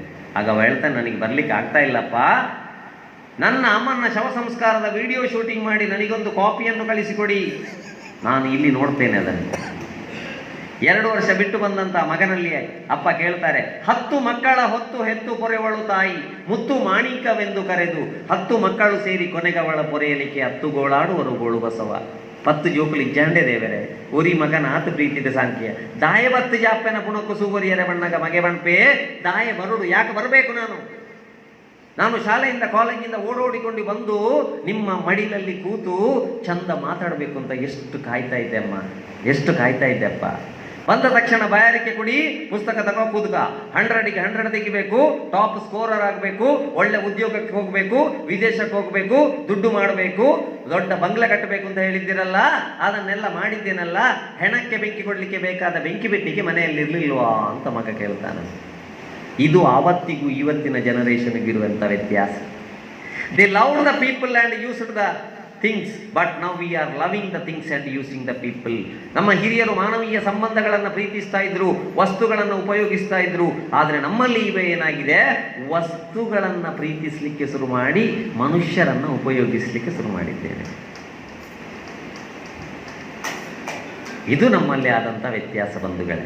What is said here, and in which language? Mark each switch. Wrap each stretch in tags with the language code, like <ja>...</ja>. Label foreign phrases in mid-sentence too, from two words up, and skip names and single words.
<kn>ಆಗ ಅವ ಹೇಳ್ತಾನೆ, ನನಗೆ ಬರ್ಲಿಕ್ಕೆ ಆಗ್ತಾ ಇಲ್ಲಪ್ಪ, ನನ್ನ ಅಮ್ಮನ ಶವ ಸಂಸ್ಕಾರದ ವಿಡಿಯೋ ಶೂಟಿಂಗ್ ಮಾಡಿ ನನಗೊಂದು ಕಾಪಿಯನ್ನು ಕಳಿಸಿಕೊಡಿ, ನಾನು ಇಲ್ಲಿ ನೋಡ್ತೇನೆ ಅದನ್ನು. 2 ವರ್ಷ ಬಿಟ್ಟು ಬಂದಂತ ಮಗನಲ್ಲಿ ಅಪ್ಪ ಕೇಳ್ತಾರೆ, 10 ಮಕ್ಕಳ ಹೊತ್ತು ಹೆತ್ತು ಪೊರೆವಳು ತಾಯಿ, ಮುತ್ತು ಮಾಣಿಕವೆಂದು ಕರೆದು 10 ಮಕ್ಕಳು ಸೇರಿ ಕೊನೆಗವಳ ಪೊರೆಯಲಿಕ್ಕೆ 10 ಗೋಳಾಡುವರು ಗೋಳು ಬಸವ.</kn> <tcy>10 ಜೋಕುಲು ಇಜ್ಜಂಡೆ ದೇವರೇ ಒರಿ ಮಗನ ಆತು ಪ್ರೀತಿದ ಸಾಂಖ್ಯ ದಾಯ 10 ಜಾಪ್ಪೆನ ಪುಣಕ್ಕು ಸುಗುರಿಯರ ಬಣ್ಣಗ ಮಗೆ ಬಣ್ಪೆ ದಾಯ ಬರುಡು.</tcy> <kn>ಯಾಕೆ ಬರಬೇಕು ನಾನು ಶಾಲೆಯಿಂದ ಕಾಲೇಜಿಂದ ಓಡೋಡಿಕೊಂಡು ಬಂದು ನಿಮ್ಮ ಮಡಿಲಲ್ಲಿ ಕೂತು ಚಂದ ಮಾತಾಡಬೇಕು ಅಂತ ಎಷ್ಟು ಕಾಯ್ತಾ ಇದ್ದೆ ಅಮ್ಮ, ಎಷ್ಟು ಕಾಯ್ತಾ ಇದ್ದೆ ಅಪ್ಪ. ಬಂದ ತಕ್ಷಣ ಬಯಾರಿಕೆ ಕೊಡಿ, ಪುಸ್ತಕ ತಗೋ ಕೂತ್ಕ, 100ಗೆ 100 ತೆಗಿಬೇಕು,</kn> <en>top scorer</en> <kn>ಆಗಬೇಕು, ಒಳ್ಳೆ ಉದ್ಯೋಗಕ್ಕೆ ಹೋಗಬೇಕು, ವಿದೇಶಕ್ಕೆ ಹೋಗಬೇಕು, ದುಡ್ಡು ಮಾಡಬೇಕು, ದೊಡ್ಡ ಬಂಗ್ಲೆ ಕಟ್ಟಬೇಕು ಅಂತ ಹೇಳಿದ್ದೀರಲ್ಲ, ಅದನ್ನೆಲ್ಲ ಮಾಡಿದ್ದೇನಲ್ಲ, ಹೆಣಕ್ಕೆ ಬೆಂಕಿ ಕೊಡ್ಲಿಕ್ಕೆ ಬೇಕಾದ ಬೆಂಕಿ ಬೆಟ್ಟಿಗೆ ಮನೆಯಲ್ಲಿ ಇರ್ಲಿಲ್ವಾ ಅಂತ ಮಗ ಕೇಳ್ತಾನೆ. ಇದು ಆವತ್ತಿಗೂ ಇವತ್ತಿನ ಜನರೇಷನ್ಗಿರುವಂಥ ವ್ಯತ್ಯಾಸ.</kn> <en>They love the people and used the things, but now we are loving the things and using the people.</en> <kn>ನಮ್ಮ ಹಿರಿಯರು ಮಾನವೀಯ ಸಂಬಂಧಗಳನ್ನು ಪ್ರೀತಿಸ್ತಾ ಇದ್ರು, ವಸ್ತುಗಳನ್ನು ಉಪಯೋಗಿಸ್ತಾ ಇದ್ರು. ಆದರೆ ನಮ್ಮಲ್ಲಿ ಇವೆ ಏನಾಗಿದೆ, ವಸ್ತುಗಳನ್ನು ಪ್ರೀತಿಸಲಿಕ್ಕೆ ಶುರು ಮಾಡಿ ಮನುಷ್ಯರನ್ನು ಉಪಯೋಗಿಸಲಿಕ್ಕೆ ಶುರು ಮಾಡಿದ್ದೇವೆ. ಇದು ನಮ್ಮಲ್ಲಿ ಆದಂಥ ವ್ಯತ್ಯಾಸ ಬಂಧುಗಳೇ.</kn>